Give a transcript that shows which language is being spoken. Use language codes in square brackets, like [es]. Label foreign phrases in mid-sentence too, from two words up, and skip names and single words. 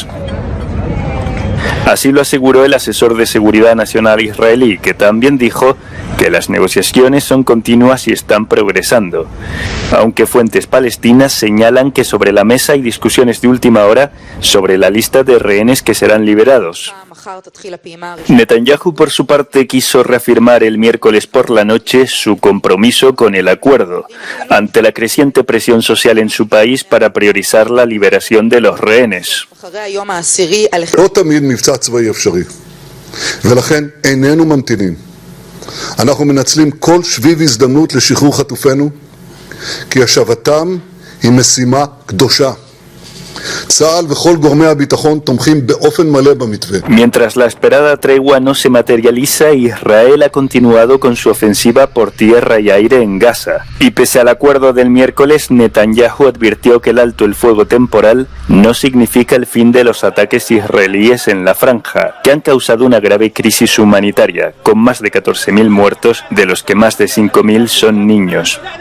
[es] Así lo aseguró el asesor de seguridad nacional israelí, que también dijo que las negociaciones son continuas y están progresando, aunque fuentes palestinas señalan que sobre la mesa hay discusiones de última hora sobre la lista de rehenes que serán liberados. Netanyahu, por su parte, quiso reafirmar el miércoles por la noche su compromiso con el acuerdo, ante la creciente presión social en su país para priorizar la liberación de los rehenes. [he] אנחנו מנצלים כל שביב הזדמנות לשחרור חטופינו, כי השבתם היא משימה קדושה. צה"ל וכל גורמי הביטחון תומכים באופן מלא במתווה. [es] Mientras la esperada tregua no se materializa, Israel ha continuado con su ofensiva por tierra y aire en Gaza. Y pese al acuerdo del miércoles, Netanyahu advirtió que el alto el fuego temporal no significa el fin de los ataques israelíes en la franja, que han causado una grave crisis humanitaria, con más de 14.000 muertos, de los que más de 5.000 son niños.